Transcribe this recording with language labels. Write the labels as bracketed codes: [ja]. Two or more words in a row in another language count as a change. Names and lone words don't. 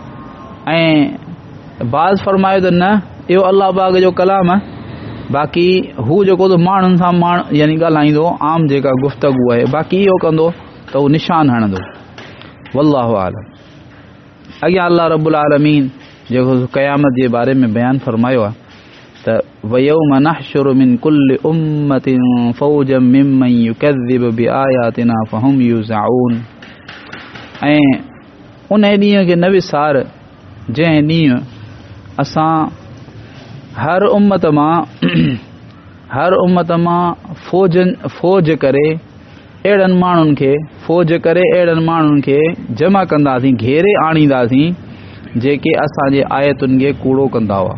[sd] ऐं बाज़ फरमायो त न इहो अल्लाह पाक जो कलाम आहे, बाक़ी हू जेको त माण्हुनि सां यानी ॻाल्हाईंदो आम जेका गुफ़्तगू आहे, बाक़ी इहो कंदो त उहो निशान हणंदो। [ar] والله أعلم. [sd] अॻियां [ar] الله رب العالمين [sd] जेको क़यामत जे बारे में बयानु फरमायो आहे त [ar] ويوم نحشر من كل أمة فوجا ممن يكذب بآياتنا فهم يوزعون. [sd] ऐं उन ॾींहं खे न विसार जंहिं ॾींहुं असां हर उम्मत मां फौज करे अहिड़नि माण्हुनि खे जमा कंदासीं, घेरे आणींदासीं जेके असांजे आयतुनि खे कूड़ो कंदा हुआ।